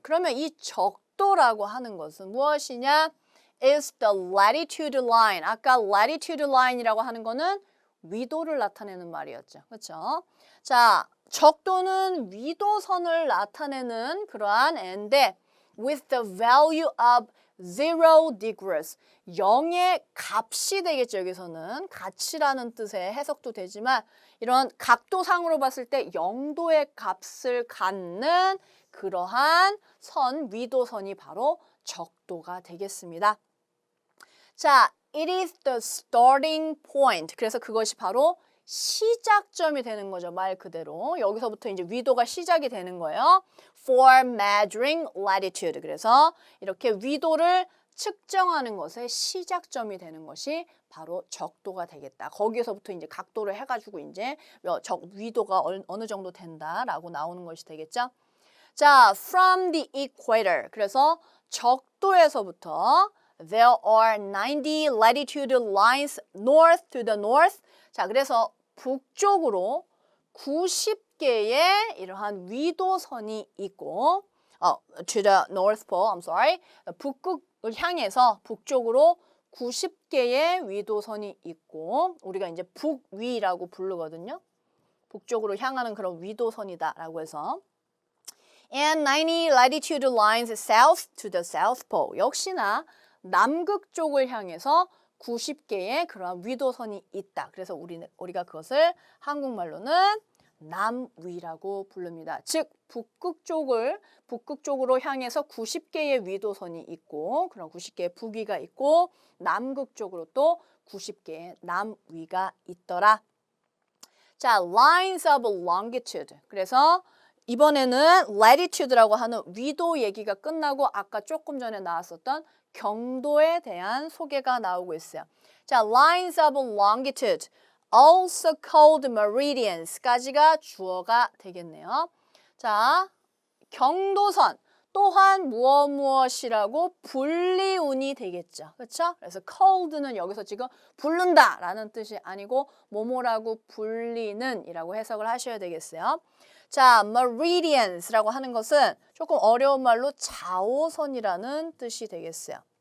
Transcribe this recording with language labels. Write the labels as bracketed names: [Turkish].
[Korean] 그러면 이 적도라고 하는 것은 무엇이냐? [English] is the latitude line. [Korean] 아까 latitude line이라고 하는 거는 위도를 나타내는 말이었죠. 그렇죠? 자, 적도는 위도선을 나타내는 그러한 애인데 [English] with the value of 0 degrees. [Korean] 0의 값이 되겠죠. 여기서는 가치라는 뜻의 해석도 되지만 이런 각도상으로 봤을 때 0도의 값을 갖는 그러한 선, 위도선이 바로 적도가 되겠습니다. [English] 자, it is the starting point. [Korean] 그래서 그것이 바로 시작점이 되는 거죠. 말 그대로. 여기서부터 이제 위도가 시작이 되는 거예요. [English] For measuring latitude. [Korean] 그래서 이렇게 위도를 측정하는 것의 시작점이 되는 것이 바로 적도가 되겠다. 거기에서부터 이제 각도를 해가지고 이제 위도가 어느 정도 된다라고 나오는 것이 되겠죠. [English] 자, from the equator. [Korean] 그래서 적도에서부터 [English] there are 90 latitude lines north to the north. [Korean] 자, 그래서 북쪽으로 90개의 이러한 위도선이 있고 [English] to the North Pole, I'm sorry. [Korean] 북극을 향해서 북쪽으로 90개의 위도선이 있고 우리가 이제 북위라고 부르거든요. 북쪽으로 향하는 그런 위도선이다라고 해서 [English] and 90 latitude lines south to the South Pole. [Korean] 역시나 남극 쪽을 향해서 90개의 그러한 위도선이 있다. 그래서 우리가 그것을 한국말로는 남위라고 부릅니다. 즉 북극 쪽으로 향해서 90개의 위도선이 있고 그런 90개의 북위가 있고 남극 쪽으로 또 90개의 남위가 있더라. [English] 자, lines of longitude. [Korean] 그래서 이번에는 latitude라고 하는 위도 얘기가 끝나고 아까 조금 전에 나왔었던 경도에 대한 소개가 나오고 있어요. [English] 자, lines of longitude, also called meridians까지가 [Korean] 주어가 되겠네요. 자, 경도선 또한 무엇이라고 분리운이 되겠죠. 그렇죠? 그래서 cold는 여기서 지금 부른다라는 뜻이 아니고 뭐뭐라고 불리는 이라고 해석을 하셔야 되겠어요. 자, meridians라고 하는 것은 조금 어려운 말로 좌우선이라는 뜻이 되겠어요.